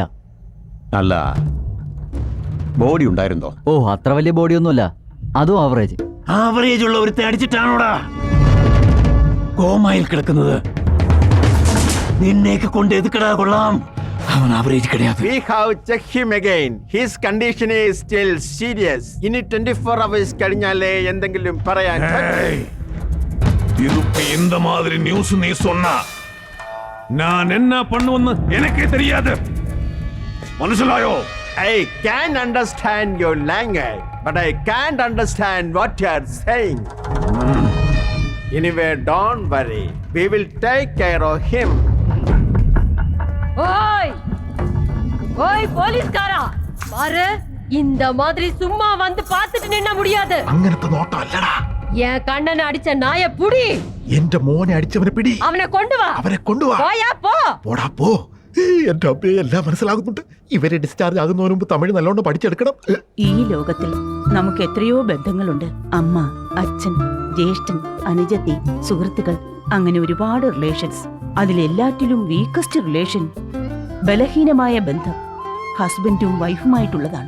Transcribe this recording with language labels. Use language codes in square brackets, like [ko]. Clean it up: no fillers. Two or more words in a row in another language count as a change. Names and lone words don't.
[ml] നല്ല ബോഡി ഉണ്ടായിരുന്നോ? ഓ, അത്ര വലിയ ബോഡിയൊന്നുമല്ല, അതും ആവറേജ്. ആവറേജ് ഉള്ള ഒരുത്തെ അടിച്ചിട്ടാണോടാ കോമായിൽ കിടക്കുന്നത്? നിന്നെയൊക്കെ കൊണ്ട് എതുക്കടാ കൊള്ളാം. [ta] அவன் ஆவரேஜ் கிடையாதே. [en] We have checked him again. His condition is still serious. [ml] ഇനി 24 hours കഴിഞ്ഞാലേ എന്തെങ്കിലും പറയാൻ [ta] இதுக்கு இந்த மாதிரி நியூஸ் நீ சொன்னா நான் என்ன பண்ணுவேன்னு எனக்கே தெரியாது. [ml] മനസ്സിലായോ? [en] I can understand your language, but I can't understand what you are saying. Anyway, don't worry. We will take care of him. [ta] ஓய் ஓய் போலீஸ்காரா, பாரு, இந்த மாதிரி சும்மா வந்து பார்த்துட்டு நின்ன முடியாது. [ml] അങ്ങനത്തെ നോട്ടം അല്ലടാ. [ta] என் கண்ணனை அடிச்ச நாய புடி. [ml] എന്റെ മോനെ അടിച്ചവനെ പിടി. [ta] அவனை கொண்டு வா. [ml] അവരെ കൊണ്ടുവാ. [ta] போயா போ. [ml] പോടാ പോ. എന്റെ അമ്മയെ എല്ലാം മനസ്സിലാകുന്നുണ്ട്. ഇവരെ ഡിസ്ചാർജ് ആകുന്നതിന് മുമ്പ് തമിഴ് നല്ലോണം പഠിച്ചെടുക്കണം. ഈ ലോകത്തിൽ നമുക്ക് എത്രയോ ബന്ധങ്ങളുണ്ട്. അമ്മ, അച്ഛൻ, ജ്യേഷ്ഠൻ, അനുജത്തി, സുഹൃത്തുക്കൾ, അങ്ങനെ ഒരുപാട് റിലേഷൻസ്. അതിലെല്ലാറ്റിലും [en] weakest relation, [ml] ബലഹീനമായ ബന്ധം, ഹസ്ബൻഡും വൈഫുമായിട്ടുള്ളതാണ്.